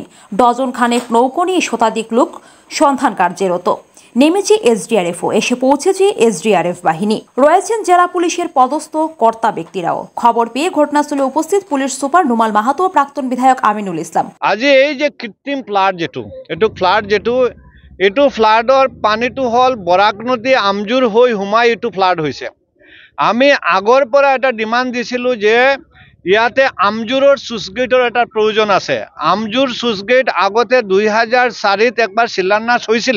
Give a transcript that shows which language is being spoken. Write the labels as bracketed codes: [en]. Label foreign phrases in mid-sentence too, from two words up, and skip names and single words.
[bn] ডজন খানেক নৌকো নিয়ে শতাধিক লোক সন্ধান কার্যরত। নেমেছে এসডিআরএফও, এসে পৌঁছেছে এসডিআরএফ বাহিনী। রয়েছেন জেলা পুলিশের পদস্থ কর্তা ব্যক্তিরাও। খবর পেয়ে ঘটনাস্থলে উপস্থিত পুলিশ সুপার নুমাল মাহাতো ও প্রাক্তন বিধায়ক আমিনুল ইসলাম। [as] আজ এই যে কৃত্রিম ফ্লাড যেটু এইটো ফ্লাডৰ পানীটো হল বৰাক নদী আমজুৰ হৈ হুমাই এইটো ফ্লাড হৈছে। আমি আগৰ পৰা এটা ডিমান্ড দিছিলোঁ যে ইয়াতে আমজুৰৰ চুইচ গেটৰ এটা প্ৰয়োজন আছে। আমজুৰ চুইচ গেট আগতে 2004ত একবাৰ শিলান্যাস হৈছিলে।